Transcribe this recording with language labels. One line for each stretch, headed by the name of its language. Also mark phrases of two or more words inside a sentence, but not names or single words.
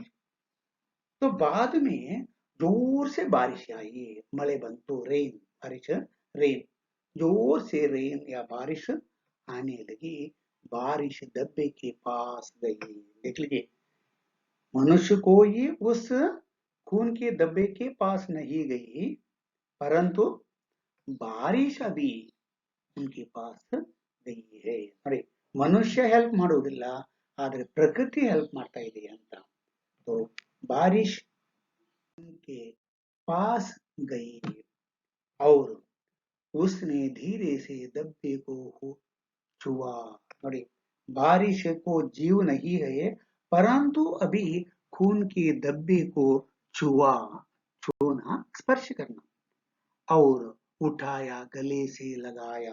Hindi: तो बाद में जोर से बारिश आई,
Kannada: ಮಳೆ ಬಂತು,
Hindi: रेन, बारिश, रेन, जोर से रेन या बारिश आने लगी, बारिश दब्बे के पास गई। देख लीजिए, मनुष्य को ये उस खून के दब्बे के पास नहीं गई, परंतु बारिश अभी उनके पास गई है। अरे मनुष्य
Kannada: हेल्प ಮಾಡೋದಿಲ್ಲ, ಆದ್ರೆ ಪ್ರಕೃತಿ ಹೆಲ್ಪ್ ಮಾಡ್ತಾ ಇದೆ ಅಂತ।
Hindi: तो बारिश उनके पास गई और उसने धीरे से दब्बे को छुआ। अरे बारिश को जीव नहीं है, परंतु अभी खून के दब्बे को छुआ, छूना स्पर्श करना, और उठाया गले से लगाया।